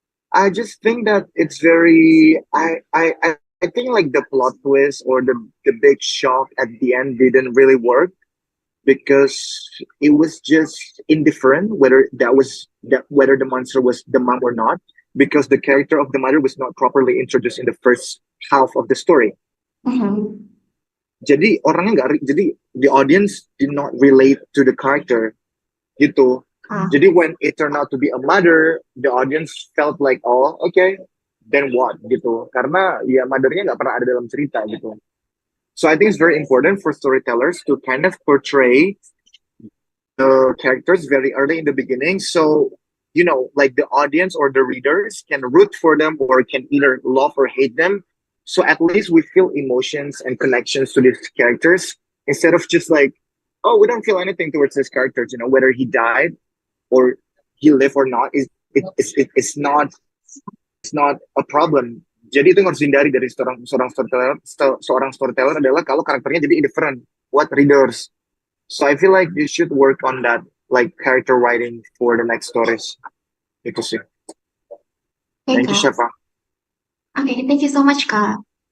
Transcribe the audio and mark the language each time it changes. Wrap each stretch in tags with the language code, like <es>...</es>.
<en>I just think that it's very I think like the plot twist or the big shock at the end didn't really work because it was just indifferent whether the monster was the mom or not, because the character of the mother was not properly introduced in the first half of the story. Mm-hmm.</en> <id>Jadi orangnya jadi</id> <en>the audience did not relate to the character gitu. Jadi when it turned out to be a mother, the audience felt like, oh okay, then what gitu.</en> <id>Karena ya mothernya nggak pernah ada dalam cerita gitu.</id> <en>So I think it's very important for storytellers to kind of portray the characters very early in the beginning, so you know, like the audience or the readers can root for them or can either love or hate them. So at least we feel emotions and connections to these characters instead of just like, oh, we don't feel anything towards this character, you know, whether he died or he live or not is it's not a problem.</en> <id>Jadi itu yang harus dihindari dari seorang seorang storyteller adalah kalau karakternya jadi indifferent buat readers.</id> <en>So I feel like you should work on that, like character writing for the next stories.</en> <id>Itu sih.</id> <en>Okay, Thank you, Kak. Syafa. Okay, thank you so much, Kak.</en>